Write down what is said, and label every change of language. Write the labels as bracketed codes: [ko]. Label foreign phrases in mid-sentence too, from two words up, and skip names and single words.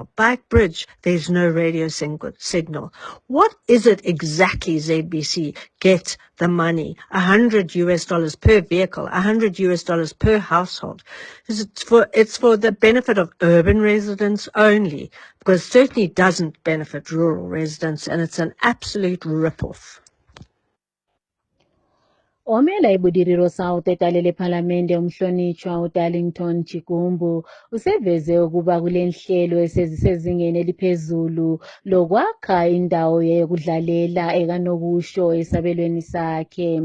[en] Beitbridge, there's no radio signal. What is it exactly ZBC get the money? $100 per vehicle, $100 per household. It's for the benefit of urban residents only, because it certainly doesn't benefit rural residents, and it's an absolute rip-off. [nd] Omela iBudiriro South edale lephalamende umhlonitshwa uDarlington Chigumbu useveze ukuba kule nhlelo esezisezingeni eliphezulu lokwakha indawo yokudlalela ekanokusho esabelweni sakhe.